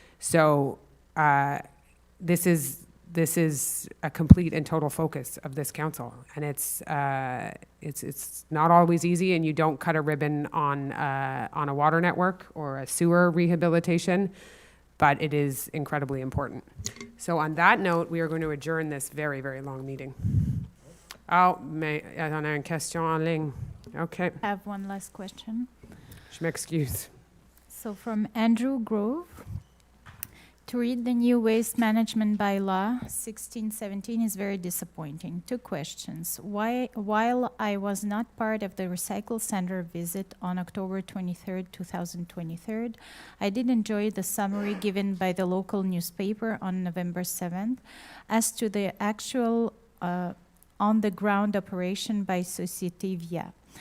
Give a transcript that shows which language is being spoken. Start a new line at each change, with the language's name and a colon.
English: So this is a complete and total focus of this council, and it's not always easy, and you don't cut a ribbon on a water network or a sewer rehabilitation, but it is incredibly important. So on that note, we are going to adjourn this very, very long meeting.
French: Oh, mais on a une question en ligne.
English: Okay. I have one last question.
French: Je m'excuse.
English: So from Andrew Grove, to read the new waste management bylaw 1617 is very disappointing. 2 questions. While I was not part of the recycle center visit on October 23rd, 2023, I did enjoy the summary given by the local newspaper on November 7th as to the actual on-the-ground operation by Société Via.